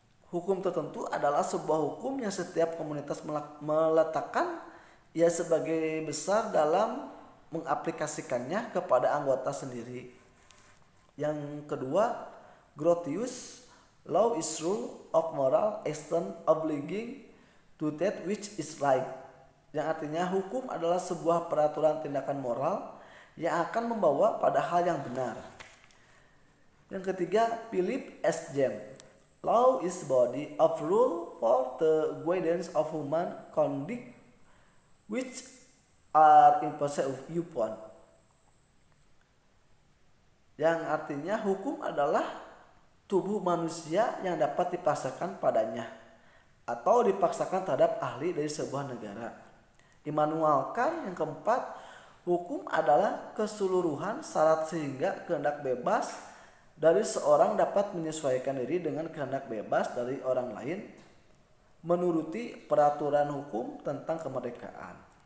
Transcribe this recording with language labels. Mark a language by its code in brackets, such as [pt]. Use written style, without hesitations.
[id] Hukum tertentu adalah sebuah hukum yang setiap komunitas meletakkan ia sebagai besar dalam mengaplikasikannya kepada anggota sendiri. Yang kedua, [en] Grotius, law is rule of moral action obliging to that which is right. [id] Yang artinya hukum adalah sebuah peraturan tindakan moral yang akan membawa pada hal yang benar. Yang ketiga, Philip S. [en] James, law is body of rule for the guidance of human conduct which are imposed upon. [id] Yang artinya hukum adalah tubuh manusia yang dapat dipaksakan padanya atau dipaksakan terhadap ahli dari sebuah negara. Immanuel Kant yang keempat, hukum adalah keseluruhan syarat sehingga kehendak bebas dari seorang dapat menyesuaikan diri dengan kehendak bebas dari orang lain menuruti peraturan hukum tentang kemerdekaan.